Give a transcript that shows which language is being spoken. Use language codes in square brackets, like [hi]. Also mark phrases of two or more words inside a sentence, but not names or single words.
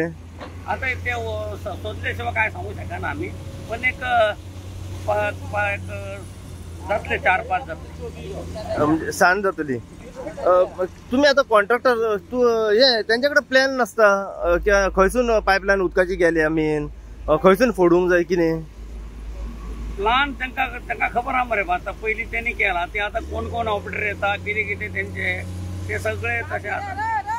[kok] आता ते सोदल्याशिवाय काय सांगू शकना आम्ही, पण एक जातले 4-5 जातले सांज जातली। तुम्ही आता कॉन्ट्रॅक्टर तू हे त्यांच्याकडे प्लॅन नसता खंयसून पायपलायन उदकाची गेली आमी खंयसून फोडूंक जाय कितें [mr] प्लान त्यांना खबर हा मरे आता पहिली त्यांनी केला ते आता कोण कोण ऑपरेटर येतात किती किती त्यांचे ते सगळे तसे